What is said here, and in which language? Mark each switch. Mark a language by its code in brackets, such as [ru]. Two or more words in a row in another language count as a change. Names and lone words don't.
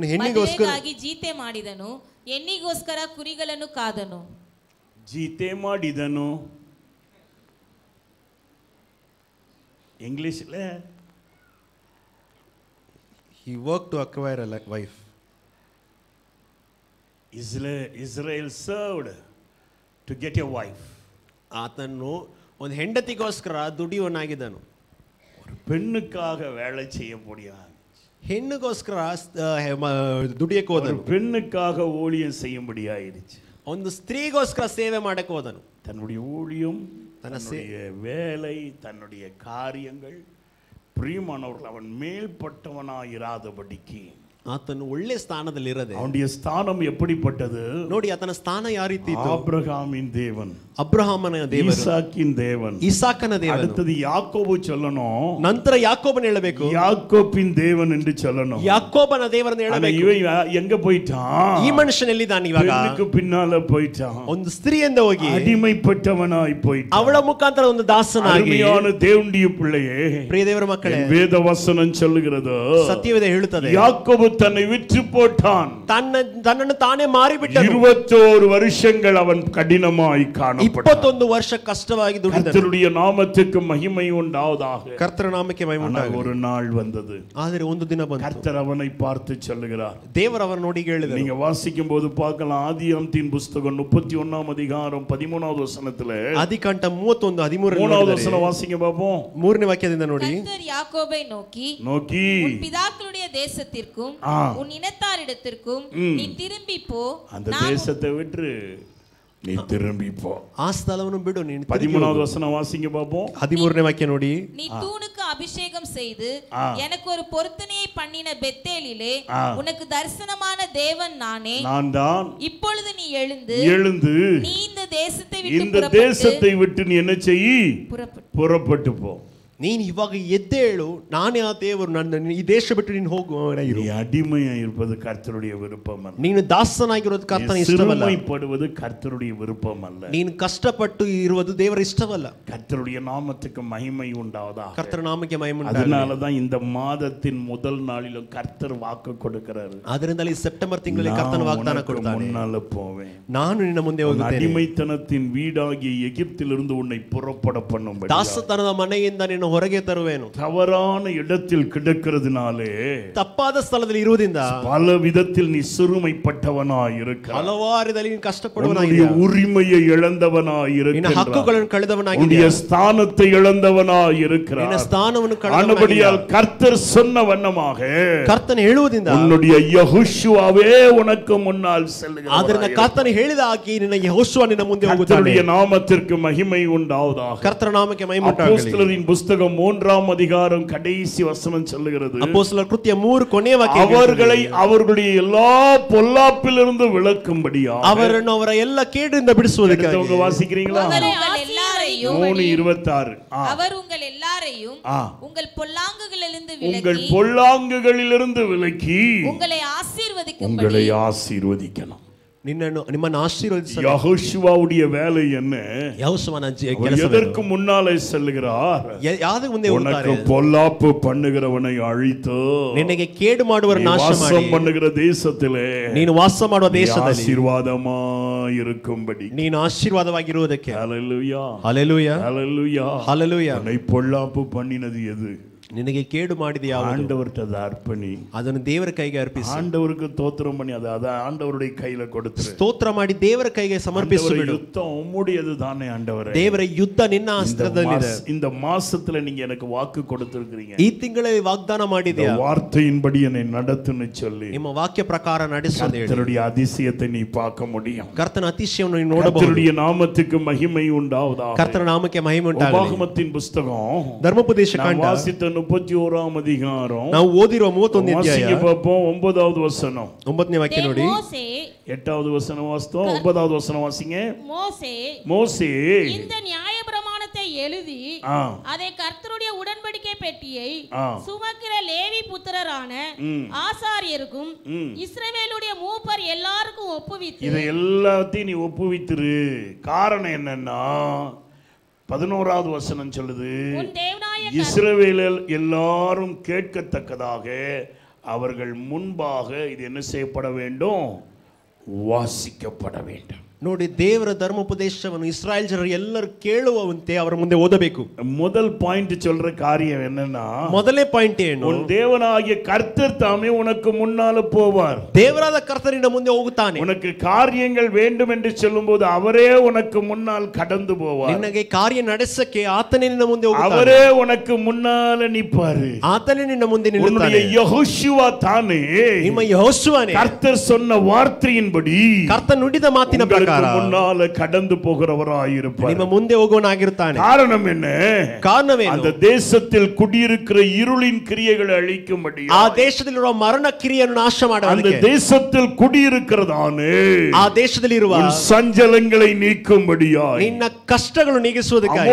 [kn] ಮದುವೆಗಾಗಿ ಜೀತೆ ಮಾಡಿದನು, ಹೆಣ್ಣಿಗೋಸ್ಕರ ಕುರಿಗಳನ್ನು ಕಾದನು. ಜೀತೆ ಮಾಡಿದನು ಇಂಗ್ಲಿಷ್ல [en] he worked to acquire a wife. Israel served to get a wife. [kn] ಆತನು ಒಂದು ಹೆಂಡತಿಗೋಸ್ಕರ ದುಡಿಯುವನಾಗಿದ್ದನು. [ta] ஒரு பெண்ணுக்காக வேலை செய்ய முடியாது, [kn] ಹೆಣ್ಣಿಗೋಸ್ಕರ ದುಡಿಯಕ್ಕೆ ಹೋದನು. [ta] பெண்ணுக்காக ஊழியம் செய்ய முடியாயிருச்சு. [kn] ಒಂದು ಸ್ತ್ರೀಗೋಸ್ಕರ ಸೇವೆ ಮಾಡಕ್ಕೆ ಹೋದನು. [ta] தன்னுடைய ஊழியம், தன்னுடைய வேலை, தன்னுடைய காரியங்கள் பிரியமானவர்கள் அவன் மேல்பட்டவனாயிராதபடிக்கு [kn] ಆತನು ಒಳ್ಳೆ ಸ್ಥಾನದಲ್ಲಿ ಇರದೆ, [ta] அவனுடைய ஸ்தானம் எப்படிப்பட்டது [kn] ನೋಡಿ ಆತನ ಸ್ಥಾನ ಯಾವ ರೀತಿ ಇತ್ತು. [ta] ஆபிரகாமின் தேவன், [kn] ಅಬ್ರಹಾಮನ ದೇವರು, [ta] ஈசாக்கின் தேவன், [kn] ಇಸಾಕನ ದೇವರು. [ta] அடுத்தது யாக்கோபு சொல்லணும், [kn] ನಂತರ ಯಾಕೋಬನ ಹೇಳಬೇಕು, [ta] யாக்கோபின் தேவன் என்று சொல்லணும். [kn] ಯಾಕೋಬನ ದೇವರನ್ನು ಹೇಳಬೇಕು. [ta] இவன் ಎங்க போயிட்டான்? [kn] ಈ ಮನುಷ್ಯನ ಎಲ್ಲಿದ್ದಾನೆ ಇವಾಗ? [ta] பெண்ணுக்கு பின்னால போயிட்டான், [kn] ಒಂದು ಸ್ತ್ರೀಯಿಂದ ಹೋಗಿ [ta] அடிமைப்பட்டவனாய் போயிட்டான். [kn] ಅವಳ ಮುಖಾಂತರ ಒಂದು ದಾಸನಾಗಿ. [ta] அருமையான தேவனுடைய பிள்ளையே, [kn] ಪ್ರಿಯ ದೇವರ ಮಕ್ಕಳೇ, [ta] வேத ವಚನ சொல்லுகிறது, [kn] ಸತ್ಯವೇದ ಹೇಳುತ್ತದೆ, [ta] யாக்கோபு தன்னை விற்று போட்டான், [kn] ತನ್ನನ್ನು ತಾನೇ ಮಾರಿಬಿಟ್ಟನು. [ta] 21 வருஷங்கள் அவன் கடினமாய் காணப்பட்டான். [kn] 21 ವರ್ಷ ಕಷ್ಟವಾಗಿ ದುಡಿದನು. [ta] கர்த்தருடைய நாமத்துக்கு மகிமை உண்டாவதாக. [kn] ಕರ್ತನ ನಾಮಕ್ಕೆ ಮಹಿಮೆ ಉಂಟಾಗಲಿ. [ta] ஒரு நாள் வந்தது, [kn] ಆದರೆ ಒಂದು ದಿನ ಬಂತು, [ta] கர்த்தர் அவனை பார்த்து சொல்லுகிறார். [kn] ದೇವರು ಅವನ ನೋಡಿ ಹೇಳಿದರು. [ta] நீங்க வாசிக்கும் போது பார்க்கலாம், ஆதியாகமத்தின் புத்தகம் 31ஆம் அதிகாரம் 13வது வசனத்துல, [kn] ಆದಿಕಾಂಡ 31:13 [ta] 3வது வசனம் வாசிங்க பாப்போம். [kn] 3ನೇ ವಾಕ್ಯದಿಂದ ನೋಡಿ, [ta] கர்த்தர் யாக்கோபை நோக்கி உன் பிதாக்களுடைய தேசத்திற்கும் உன் இனத்தாரிடத்திற்கும் நீ திரும்பி போ, அந்த தேசத்தை விட்டு நீ திரும்பி போ, [kn] ಆ ಸ್ಥಳವನ್ನು ಬಿಡು, ನೀನು [ta] 13வது வசனம் வாசிங்க பாப்போம். [kn] 13ನೇ ವಾಕ್ಯ ನೋಡಿ, [ta] நீ தூணுக்கு அபிஷேகம் செய்து எனக்கு ஒரு பொருத்தனையை பண்ணின பெத்தேலிலே உனக்கு தரிசனமான தேவன் நானே, நான் தான். இப்பொழுது நீ எழுந்து நீ இந்த தேசத்தை விட்டு நீ என்ன செய்? புறப்பட்டு போ. [kn] ನೀನು ಇವಾಗ ಎದ್ದೇಳು, ನಾನೇ ಆ ದೇವರು, ನನ್ನ ಈ ದೇಶ ಬಿಟ್ಟು ನೀನು ಹೋಗುವವನಾಗಿರು. [ta] நீ அடிமையாக இருப்பது கர்த்தருடைய விருப்பம் அல்ல. [kn] ನೀನು ದಾಸನಾಗಿರೋದು ಕರ್ತನ ಇಷ್ಟವಲ್ಲ. [ta] சிறுமைப்படுவது கர்த்தருடைய விருப்பம் அல்ல. [kn] ನೀನು ಕಷ್ಟಪಟ್ಟು ಇರುವುದು ದೇವರ ಇಷ್ಟವಲ್ಲ. [ta] கர்த்தருடைய நாமத்துக்கு மகிமை உண்டாவதாக. [kn] ಕರ್ತನ ನಾಮಕ್ಕೆ ಮಹಿಮೆ ಉಂಟಾಗಲಿ. [ta] அதனால தான் இந்த மாதத்தின் முதல் நாளிலும் கர்த்தர் வாக்கு கொடுக்கிறார். [kn] ಅದರಿಂದಲೇ ಸೆಪ್ಟೆಂಬರ್ ತಿಂಗಳಲ್ಲಿ ಕರ್ತನ ವಾಗ್ದಾನ ಕೊಡ್ತಾನೆ, [ta] முன்னால போவேன், [kn] ನಾನು ನಿನ್ನ ಮುಂದೆ ಹೋಗುತ್ತೇನೆ, [ta] அடிமைத்தனத்தின் வீடாகிய எகிப்திலிருந்து உன்னை புறப்பட பண்ணும்படி, [kn] ದಾಸತನದ ಮನೆಯಿಂದ ನಿನ್ನ ಹೊರಗೆ ತರುವೆನು. [ta] தவறான இடத்தில் கிடக்கிறதுனாலே, [kn] ತಪ್ಪಾದ ಸ್ಥಳದಲ್ಲಿ ಇರುವುದರಿಂದ [ta] பல விதத்தில் நீ சிறுமைப்பட்டவனாய் இருக்கிறாய். [kn] ಹಲವಾರಿದಲ್ಲಿ ನೀನು ಕಷ್ಟಪಡುವನಾಗಿದ್ದೀಯ, [ta] உரிமையை இழந்தவனாய் இருக்கிறாய், [kn] ನಿನ್ನ ಹಕ್ಕುಗಳನ್ನು ಕಳೆದವನಾಗಿದ್ದೀಯ, [ta] உன்னுடைய ஸ்தானத்தை இழந்தவனாய் இருக்கிறாய். [kn] ನಿನ್ನ ಸ್ಥಾನವನ್ನು [ta] ஆனபடியால் கர்த்தர் சொன்ன வண்ணமாக [kn] ಕರ್ತನ ಹೇಳುವುದರಿಂದ [ta] உன்னுடைய யெகோஷுவாவே உனக்கு முன்னால் செல்லுகிறார். [kn] ಆದ್ದರಿಂದ ಕರ್ತನ ಹೇಳಿದ ಹಾಗೆ ನಿನ್ನ ಯೆಹೋಶುವ ನಿನ್ನ ಮುಂದೆ ಹೋಗುತ್ತಾನೆ. [ta] கர்த்தருடைய நாமத்திற்கு மகிமை உண்டாவதாக. [kn] ಕರ್ತನ ನಾಮಕ್ಕೆ ಮಹಿಮೆ ಉಂಟಾಗಲಿ. [ta] அப்போஸ்தலரின் புத்தகம் 3ஆம் அதிகாரம் கடைசி வசனம் சொல்லுகிறது, அப்போஸ்தலர் கிருத்திய 3 [kn] ಕೊನೆಯ ವಾಕ್ಯ, [ta] அவர்களை அவர்களுடைய எல்லா பொல்லாப்பிலிருந்து விலக்கும்படியா, [kn] ಅವರನ್ನು ಅವರ ಎಲ್ಲ ಕೇಡಿನಿಂದ ಬಿಡಿಸುವುದಕ್ಕಾಗಿ. [ta] அவங்க வாசிக்கிறீங்களா? உங்கள் எல்லாரையும் 3:26 அவர் உங்கள் எல்லாரையும் உங்கள் பொல்லாங்குகளிலிருந்து விலக்கி உங்களை ஆசீர்வதிக்கணும். [kn] ನಿಮ್ಮನ್ನು ಆಶೀರ್ವದಿಸಲು [ta] ಯೆಹೋಶುವவுடைய வேலை என்ன? [kn] ಯೆಹೋಶುವನ ಕೆಲಸ [ta] எதற்கு முன்னாலே செல்கிறார்? [kn] ಯಾದಕ್ಕೆ ಮುಂದೆ ಹೋಗುತ್ತಾರೆ? [ta] உனக்கு பொல்லாப்பு பண்ணுகிறவனை அழித்து [kn] ನಿನಗೆ ಕೇಡು ಮಾಡುವವರ ನಾಶ ಮಾಡಿ [ta] வாசம் பண்ணுகிற தேசத்திலே [kn] ನೀನು ವಾಸ ಮಾಡುವ ದೇಶದಲ್ಲಿ [ta] ಆಶೀರ್ವಾದமாய் இருக்கும்படி, ನೀನು ಆಶೀರ್ವಾದವಾಗಿರುವುದಕ್ಕೆ. ஹல்லேலூயா, ஹல்லேலೂயா, ஹல்லேலூயா, ஹல்லேலூயா. உன்னை பொல்லாப்பு பண்ணினது எது? [kn] ನಿನಗೆ ಕೇಡು ಮಾಡಿದ ಯಾವುದು? [ta] ஆண்டவர்ட்ட அர்ப்பணி, [kn] ಅದನ್ನು ದೇವರ ಕೈಗೆ ಅರ್ಪಿಸು. [ta] ஆண்டவருக்கு தோத்திரம் பண்ணி அத ஆண்டவருடைய கையில கொடுத்து [kn] ಸ್ತೋತ್ರ ಮಾಡಿ ದೇವರ ಕೈಗೆ ಸಮರ್ಪಿಸು ಬಿಡು. [ta] யுத்தம் உம்முடையது தானே ஆண்டவரே. [kn] ದೇವರ ಯುದ್ಧ ನಿನ್ನ ಹಸ್ತದಲ್ಲಿದೆ. [ta] இந்த மாசத்துல நீங்க எனக்கு வாக்கு கொடுத்திருக்கீங்க, [kn] ಈ ತಿಂಗಳಲ್ಲಿ ವಾಗ್ದಾನ ಮಾಡಿದ್ಯಾ, [ta] வார்த்தையின்படி என்னை நடத்துன்னு சொல்லி [kn] ನಿಮ್ಮ ವಾಕ್ಯ ಪ್ರಕಾರ ನಡೆಸು. [ta] கர்த்தருடைய அதிசயத்தை நீ பார்க்க முடியும். [kn] ಕರ್ತನ ಅತಿಶಯವನ್ನು ನೀನು ನೋಡಬಹುದು. [ta] கர்த்தருடைய நாமத்துக்கு மகிமை உண்டாவதாக. [kn] ಕರ್ತನ ನಾಮಕ್ಕೆ ಮಹಿಮೆ ಉಂಟಾಗಲಿ. [ta] உபாகமத்தின் புத்தகம் [kn] ಧರ್ಮೋಪದೇಶ ಕಾಂಡ [ta] வாசித்த 31ஆம் அதிகாரம் [kn] ನಾವು ಓದಿರುವ 31ನೇ ಅಧ್ಯಾಯ [ta] பாப்போம். 9வது வசனம், [kn] 9ನೇ ವಾಕ್ಯ ನೋಡಿ. [ta] 8வது வசனம் வாசித்தோம், 9வது வசனம் வாசிங்க. மோசே இந்த நியாயப்பிரமாணத்தை எழுதி அதை கர்த்தருடைய உடன்படிக்கை பெட்டியை சுமக்கிற லேவி புத்திரரான ஆசாரியருக்கும் இஸ்ரவேலுடைய மூப்பர் எல்லாருக்கும் ஒப்புவித்து, இதை எல்லாத்தையும் நீ ஒப்புவித்துரு. காரணம் என்னன்னா 11வது வசனம் சொல்லுது, உன் தேவனாய இஸ்ரவேலர் எல்லாரும் கேட்கத்தக்கதாக அவர்கள் முன்பாக இது என்ன செய்யப்பட வேண்டும்? [kn] ವಾಸಿக்கப்பட வேண்டும். ನೋಡಿ, ದೇವರ ಧರ್ಮೋಪದೇಶವನ್ನು ಇಸ್ರಾಯೇಲ್ ಜನರು ಎಲ್ಲರೂ ಕೇಳುವಂತೆ ಅವರ ಮುಂದೆ ಓದಬೇಕು. [ta] முதல் பாயிண்ட் சொல்ற காரியம் என்னன்னா, [kn] ಮೊದಲನೇ ಪಾಯಿಂಟ್ ಏನು? [ta] உன் தேவனாகிய கர்த்தர் தாமே உனக்கு முன்னால போவார். [kn] ದೇವರಾದ ಕರ್ತನಿಂದ ಮುಂದೆ ಹೋಗುತ್ತಾನೆ. [ta] உனக்கு காரியங்கள் வேண்டும் என்று சொல்லும்போது அவரே உனக்கு முன்னால் கடந்து போவார். [kn] ನಿನಗೆ ಕಾರ್ಯ ನಡೆಸಕ್ಕೆ ಆತನೇ ನಿನ್ನ ಮುಂದೆ ಹೋಗುತ್ತಾನೆ. [ta] அவரே உனக்கு முன்னால நிப்பாரு. [kn] ಆತನೇ ನಿನ್ನ ಮುಂದೆ ನಿಲ್ಲುತ್ತಾನೆ. [ta] உன்னுடைய ಯೆಹೋಶುವ தானே, [kn] ನಿಮ್ಮ ಯೆಹೋಶುವನೇ [ta] கர்த்தர் சொன்ன வார்த்தையின்படி [kn] ಕರ್ತ ನುಡಿದ ಮಾತಿನ ಪ್ರಕಾರ [ta] முன்னால கடந்து போகிறவராயிருப்பார். [kn] ನಿಮ್ಮ ಮುಂದೆ ಹೋಗುವವನಾಗಿರುತ್ತಾನೆ. [ta] காரணம் என்ன? [kn] ಕಾರಣವೇನು? [ta] அந்த தேசத்தில் குடியிருக்கிற இருளின் கிரியைகளை அழிக்கும்படி, [kn] ಆ ದೇಶದಲ್ಲಿರುವ ಮರಣ ಕ್ರಿಯೆಯನ್ನು ನಾಶ [ta] அந்த [kn] ಮಾಡುವುದಕ್ಕೆ, [ta] தேசத்தில் குடியிருக்கிறதானே [kn] ಆ ದೇಶದಲ್ಲಿರುವ [ta] சஞ்சலங்களை நீக்கும்படியாய், [kn] ನಿನ್ನ ಕಷ್ಟಗಳು ನೀಗಿಸುವುದಕ್ಕಾಗಿ,